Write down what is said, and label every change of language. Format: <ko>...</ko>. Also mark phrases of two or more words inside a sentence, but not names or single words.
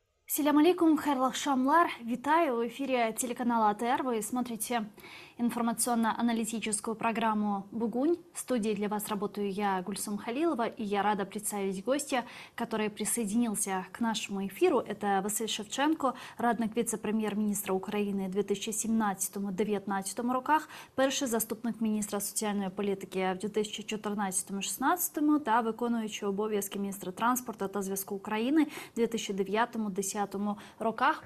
<crh>Селям алейкум, хайрлах шамлар.</crh> <ru>Витаю в эфире телеканала АТР. Вы смотрите информационно-аналитическую программу «Бугунь». В студии для вас работаю я, Гульсум Халилова, и я рада представить гостя, который присоединился к нашему эфиру.</ru> <uk>Это Василь Шевченко, радник віце-прем'єр-міністра України 2017-2019 роках, перший заступник міністра соціальної політики в 2014-2016 та виконуючий обов'язки міністра транспорту та зв'язку України в 2009-2010 роках.</uk>